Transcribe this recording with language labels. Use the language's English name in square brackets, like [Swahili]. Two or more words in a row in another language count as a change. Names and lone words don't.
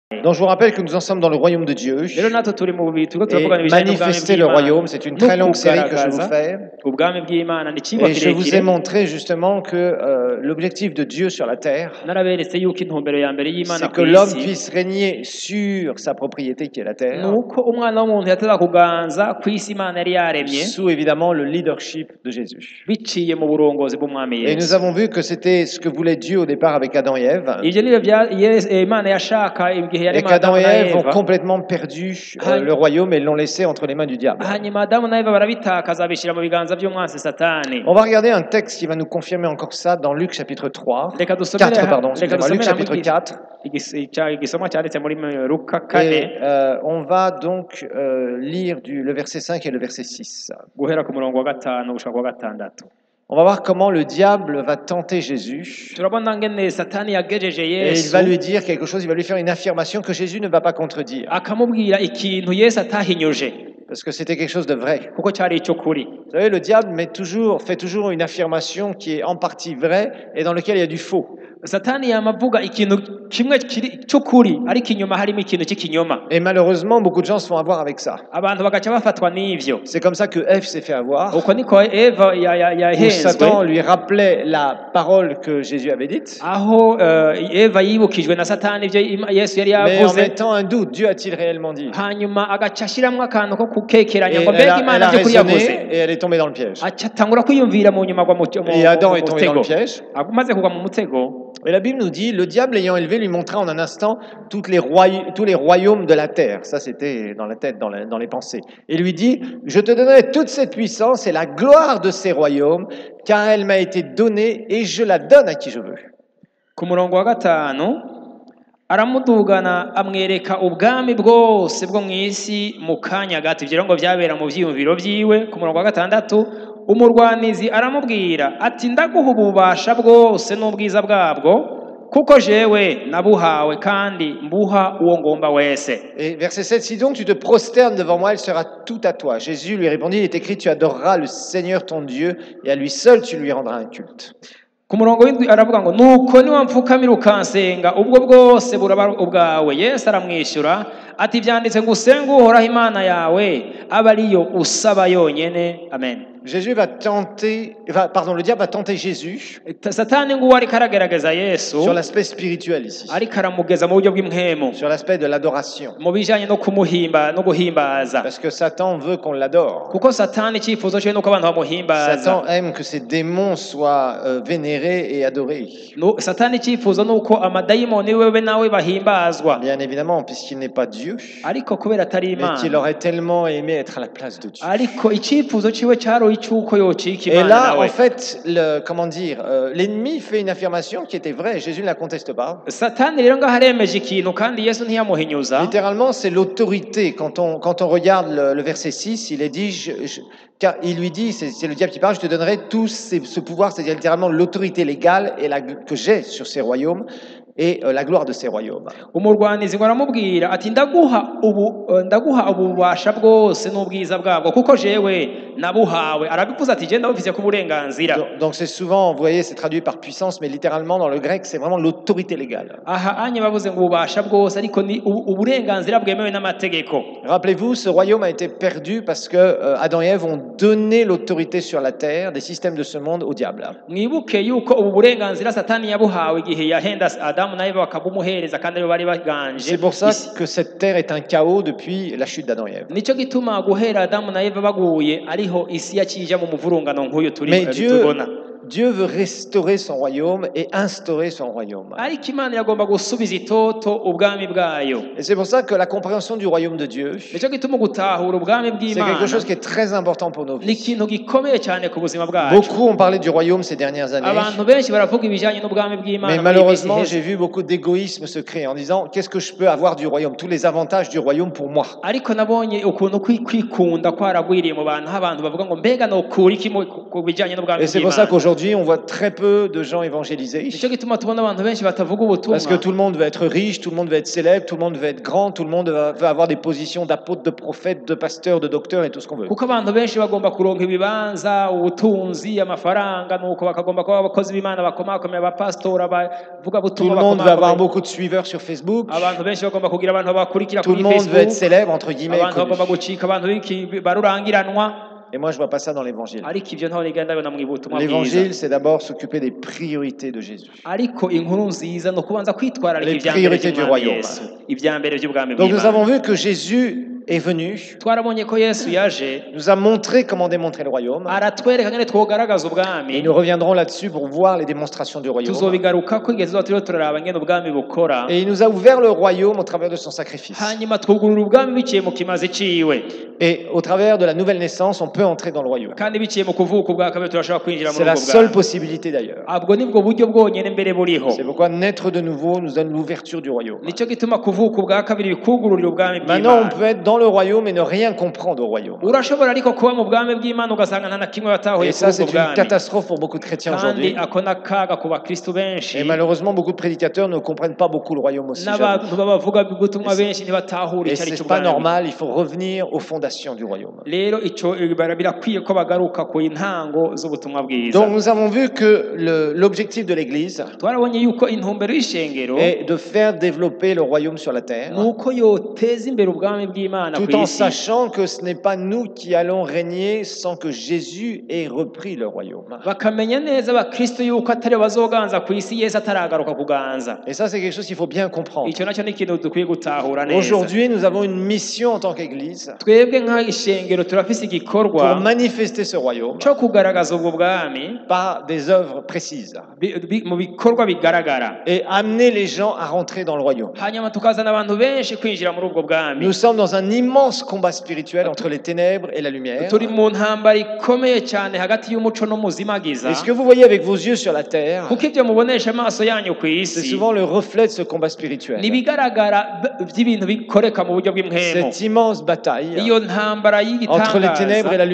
[French] Donc je vous rappelle que nous en sommes dans le royaume de Dieu. [Rundi] rero natwe turi mu bitu [French] Et [Rundi] turavugana ibijanye n'ubwami [French] manifester le [Rundi] bw'Imana [French] royaume, c'est une très longue série que je vous fais. [Rundi] ubwami bw'Imana ni icigwa [French] Et je vous ai [Rundi] kirekire [French] montré justement que l'objectif de Dieu sur la terre, [Rundi] naraberetse yuko intumbero ya mbere y'Imana [French] c'est [Rundi] ku [French] que l'homme [Rundi] isi [French] puisse régner sur sa propriété qui est la terre, [Rundi] nuko umwana w'umuntu yateza kuganza ku isi Imana yari yaremye [French] sous évidemment le leadership de Jésus. [Rundi] biciye mu burongozi bw'umwami [French] Et nous [Rundi] Yesu [French] avons vu que c'était ce que voulait Dieu au départ avec Adam et Ève, [Rundi] ivyo nivyo Imana yashaka igihe [French] et [Rundi] yarema [French] qu'Adam [Rundi] Adamu [French] et [Rundi] na [French] Ève ont [Rundi] Eva [French] complètement perdu le royaume et l'ont laissé entre les mains du diable. [Rundi] hanyuma Adamu na Eva barabitakaza bishira mu biganza by'umwansi Satani. [French] On va regarder un texte qui va nous confirmer encore ça dans Luc chapitre 3. [Rundi] Reka dusomere [French] 4, pardon, [Rundi] reka [French] excusez-moi, Luc [Rundi] dusomere [French] chapitre 4. [Rundi] igisomwa cyanditse muri Luka [French] Et [Rundi] 4 [French] on va donc lire le verset 5 et le verset 6. [Rundi] guhera ku murongo wa 5 gushika ku wa 6. [French] On va voir comment le diable va tenter Jésus. [Rundi] turabona ngene Satani yagejeje [French] Et il [Rundi] Yesu [French] va lui dire quelque chose, il va lui faire une affirmation que Jésus ne va pas contredire. [Rundi] akamubwira ikintu Yesu atahinyuje [French] Parce que c'était quelque chose de vrai. [Rundi] kuko cyari ico kuri. [French] Vous savez, le diable fait toujours une affirmation qui est en partie vraie et dans laquelle il y a du faux. [Rundi] Satani yamavuga ikintu kimwe cy'ukuri ariko inyuma harimo ikintu cy'ikinyoma [French] Et malheureusement, beaucoup de gens se font avoir avec ça. [Rundi] abantu bagaca bafatwa n'ivyo [French] C'est comme ça que Ève s'est fait avoir. [Rundi] uko niko Eva [French] Où Satan [Rundi] yahenzwe [French] lui rappelait la parole que Jésus avait dite. [Rundi] aho Eva yibukijwe na Satani ivyo Yesu yari [French] Mais en [Rundi] yavuze [French] mettant un doute, Dieu a-t-il réellement dit? [Rundi] hanyuma agaca ashiramwo akantu ko kukekeranya [French] Et [Rundi] ngo [French] elle [Rundi] mbega [French] a [Rundi] Imana by'ukuri yavuze [French] raisonné et elle est tombée dans le piège. [Rundi] aca atangura kwiyumvira mu nyuma [French] Et Adam est tombé dans le piège. [Rundi] maze kugwa mu mutego. [French] Et la Bible nous dit, le diable ayant élevé lui montra en un instant tous les royaumes de la terre. Ça, c'était dans la tête, dans les pensées. Et lui dit, je te donnerai toute cette puissance et la gloire de ces royaumes, car elle m'a été donnée et je la donne à qui je veux. [Rundi] Ku murongo wa 5 aramudugana amwereka ubwami bwose bwo mu isi mu kanya gato ivyo ngo byabera mu vyiyumviro vyiwe. Ku murongo wa 6 umurwanizi aramubwira ati ndaguha ububasha bwose n'ubwiza bwabwo kuko jewe nabuhawe kandi mbuha uwo ngomba wese. [French] Et verset 7, si donc tu te prosternes devant moi, elle sera tout à toi. Jésus lui répondit, il est écrit, tu adoreras le Seigneur ton Dieu et à lui seul tu lui rendras un culte. [Rundi] Ku murongo w'indwi aravuga ngo nuko niwamfukamira ukansenga ubwo bwose buraba ubwawe. Yesu aramwishyura ati byanditse ngo usenge uhoraho Imana yawe aba ariyo usaba yonyene. Amen. [French] Le diable va tenter Jésus [Rundi] Satani nguwo ariko aragerageza Yesu [French] sur l'aspect spirituel ici, [Rundi] ariko aramugeza mu buryo bw'imwemu [French] sur l'aspect de l'adoration. [Rundi] mu bijanye no kumuhimba no guhimbaza [French] Parce que Satan veut qu'on l'adore. [Rundi] kuko Satani icyifuzo cye nuko abantu bamuhimbaza. [French] Satan aime que ses démons soient vénérés et adorés. [Rundi] Satani icyifuzo nuko amadayimoni wewe nawe bahimbazwa, [French] Bien évidemment, puisqu'il n'est pas Dieu, [Rundi] ariko kubera atari [French] mais qu'il [Rundi] Imana [French] aurait tellement aimé être à la place de Dieu. [Rundi] ariko icyifuzo ciwe cyaro icyuko yocika [French] Et [Rundi] Imana [French] là, en [Rundi] nawe. [French] fait, l'ennemi fait une affirmation qui était vraie. Jésus ne la conteste pas. [Rundi] Satani rero ngaho aremeje ikintu kandi Yesu ntiyamuhinyuza. [French] Littéralement, c'est l'autorité. Quand on regarde le verset 6, il est dit, car il lui dit, c'est le diable qui parle, je te donnerai tout ce pouvoir, c'est-à-dire littéralement l'autorité légale que j'ai sur ces royaumes et la gloire de ces royaumes. [Rundi] Umurwanizi ngo aramubwira ati ndaguha ububasha bwose n'ubwiza bwabwo kuko jewe nabuhawe. Arabivuze ati je ndabufise ku burenganzira. [French] Donc c'est souvent, vous voyez, c'est traduit par puissance, mais littéralement dans le grec, c'est vraiment l'autorité légale. [Rundi] Aha anye bavuze ngo ububasha bwose ariko ni uburenganzira bwemewe n'amategeko. [French] Rappelez-vous, ce royaume a été perdu parce que Adam et Ève ont donné l'autorité sur la terre, des systèmes de ce monde, au diable. [Rundi] Mwibuke yuko ubu burenganzira Satani yabuhawe igihe yahenda Adamu na Eva bakabumuhereza kandi aribo bari baganje. [French] C'est pour ça que cette terre est un chaos depuis la chute d'Adam et Ève. [Rundi] Nico gituma guhera Adamu na Eva baguye ariho isi yakija mu muvurungano nk'uyu [French] Mais [Rundi] tubona. [French] Dieu veut restaurer son royaume et instaurer son royaume. [Rundi] Ariko Imana iragomba gusubiza itoto ubwami bwayo. [French] Et c'est pour ça que la compréhension du royaume de Dieu, [Rundi] Nico gituma gutahura ubwami [French] c'est [Rundi] bw'Imana [French] quelque chose qui est très important pour nos [Rundi] ni [French] vies. [Rundi] ikintu gikomeye cyane ku buzima bwacu. [French] Beaucoup ont parlé du royaume ces dernières années. [Rundi] Abantu benshi baravuga ibijanye n'ubwami bw'Imana. [French] Mais malheureusement, j'ai vu beaucoup d'égoïsme se créer en disant qu'est-ce que je peux avoir du royaume, tous les avantages du royaume pour moi. [Rundi] Ariko nabonye ukuntu kwikunda kwaragwiriye mu bantu abantu bavuga ngo mbega no kuri iki ku bijanye n'ubwami [French] Et c'est pour ça [Rundi] bw'Imana. [French] qu'aujourd'hui aujourd'hui, on voit très peu de gens évangélisés. [Rundi] nicyo gituma tubona abantu benshi batavuga ubutumwa [French] Parce que tout le monde veut être riche, tout le monde veut être célèbre, tout le monde veut être grand, tout le monde veut avoir des positions d'apôtre, de prophète, de pasteur, de docteur et tout ce qu'on veut. [Rundi] kuko abantu benshi bagomba kuronka ibibanza ubutunzi amafaranga nuko bakagomba kuba abakozi b'Imana bakomakomeye abapastora bavuga [French] Tout [Rundi] butumwa [French] le monde veut avoir [Rundi] bakomakomeye [French] beaucoup de suiveurs sur Facebook. [Rundi] abantu benshi bagomba kugira abantu bakurikira [French] Tout le [Rundi] kuri [French] monde veut être [Rundi] Facebook [French] célèbre, entre guillemets. [Rundi] abantu [French] Connu. [Rundi] bagomba gucika abantu barurangiranwa [French] Et moi, je vois pas ça dans l'évangile. [Rundi] ariko ivyo ntaho nigenda bibona mu ibutumwa bwiza [French] L'évangile, c'est d'abord s'occuper des priorités de Jésus. [Rundi] ariko inkuru nziza no kubanza kwitwararika [French] Les [Rundi] ivya mbere [French] priorités du [Rundi] by'umwami [French] royaume. [Rundi] Yesu ivya mbere by'ubwami [French] Donc nous [Rundi] bw'Imana [French] avons vu que Jésus est venu, [Rundi] twarabonye ko Yesu yaje [French] nous a montré comment démontrer le royaume. [Rundi] aratwereka ngene twogaragaza [French] Et [Rundi] ubwami [French] nous reviendrons là-dessus pour voir les démonstrations du royaume. [Rundi] tuzobigarukako igihe tuzoba turiho turaraba ngene ubwami bukora [French] Et il nous a ouvert le royaume au travers de son sacrifice. [Rundi] hanyuma twugurura ubwami biciye mu kimazi ciwe [French] Et au travers de la nouvelle naissance, on peut entrer dans le royaume. [Rundi] kandi biciye mu kuvuka ubwa kabiri turashobora kwinjira [French] C'est [Rundi] muri [French] la [Rundi] ubwo [French] seule [Rundi] bwami [French] possibilité d'ailleurs. [Rundi] abwo nibwo buryo bwonyene mbere buriho [French] C'est pourquoi naître de nouveau nous donne l'ouverture du royaume. [Rundi] nicyo gituma kuvuka ubwa kabiri bikugururira ubwami [French] Maintenant, on [Rundi] bw'Imana [French] peut être dans le royaume et ne rien comprendre au royaume. [Rundi] urashobora ariko kuba mu bwami bw'Imana ugasanga nta na kimwe watahuye [French] Et [Rundi] kuri [French] ça, [Rundi] ubwo [French] c'est une [Rundi] bwami [French] catastrophe pour beaucoup de chrétiens [Rundi] kandi [French] aujourd'hui. [Rundi] ako n'akaga ku bakristu benshi [French] Et malheureusement, beaucoup de prédicateurs ne comprennent pas beaucoup le royaume aussi. j'avoue. [Rundi] n'abantu b'abavuga ubutumwa benshi ntibatahura [French] Et [Rundi] icyo ari [French] c'est [Rundi] cyo [French] pas [Rundi] ubwami [French] normal, il faut revenir aux fondations du royaume. [Rundi] rero ico birakwiye ko bagaruka ku ntango z'ubutumwa bwiza [French] Donc nous avons vu que l'objectif de l'Église [Rundi] twarabonye yuko intumbero y'ishengero [French] est de faire développer le royaume sur la terre, [Rundi] nuko yoteza imbere ubwami bw'Imana [French] tout [Rundi] ku [French] en [Rundi] isi [French] sachant que ce n'est pas nous qui allons régner sans que Jésus ait repris le royaume. [Rundi] bakamenya neza abakristo yuko atari bazoganza ku isi Yesu ataragaruka kuganza [French] Et ça, c'est quelque chose qu'il faut bien comprendre. [Rundi] icyo nacyo ni ikintu dukwiye gutahura neza [French] Aujourd'hui, nous avons une mission en tant qu'Église [Rundi] twebwe nk'ishengero turafise igikorwa [French] pour manifester ce royaume [Rundi] cyo kugaragaza ubwo bwami [French] par des œuvres précises [Rundi] mu bikorwa bigaragara [French] et amener les gens à rentrer dans le royaume. [Rundi] hanyuma tukazana abantu benshi kwinjira muri ubwo bwami [French] Nous sommes dans un immense combat spirituel entre les ténèbres et la lumière. [Rundi] turi mu ntambara ikomeye cyane hagati y'umuco n'umuzimagiza [French] Et ce que vous voyez avec vos yeux sur la terre, [Rundi] kuko ibyo mubonesha amaso yanyu ku [French] c'est [Rundi] isi [French] souvent le reflet de ce combat spirituel. [Rundi] nibigaragara by'ibintu bikoreka mu buryo bw'impwemu [French] Cette immense bataille [Rundi] iyo ntambara [French] entre les ténèbres et la